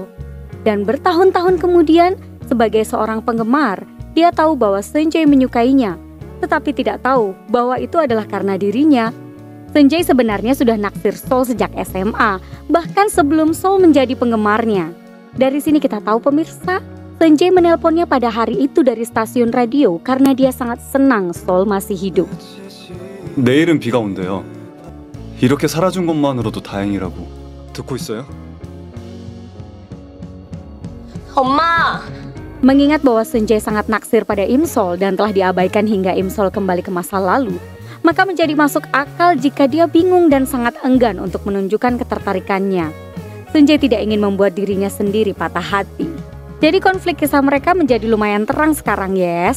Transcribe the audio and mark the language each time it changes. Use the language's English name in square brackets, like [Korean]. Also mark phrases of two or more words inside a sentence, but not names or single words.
[Indonesian] Dan bertahun-tahun kemudian, sebagai seorang penggemar, dia tahu bahwa Sunjae menyukainya, tetapi tidak tahu bahwa itu adalah karena dirinya. Sunjae sebenarnya sudah naksir Sol sejak SMA, bahkan sebelum Sol menjadi penggemarnya. Dari sini kita tahu pemirsa, Sunjae menelponnya pada hari itu dari stasiun radio karena dia sangat senang Sol masih hidup. [Korean] 내일은 비가 온대요. 이렇게 살아준 것만으로도 다행이라고. 듣고 있어요? 엄마! [Indonesian] Mengingat bahwa Sunjae sangat naksir pada Im-sol dan telah diabaikan hingga Im-sol kembali ke masa lalu, maka menjadi masuk akal jika dia bingung dan sangat enggan untuk menunjukkan ketertarikannya. Sunjae tidak ingin membuat dirinya sendiri patah hati. Jadi konflik kisah mereka menjadi lumayan terang sekarang, yes.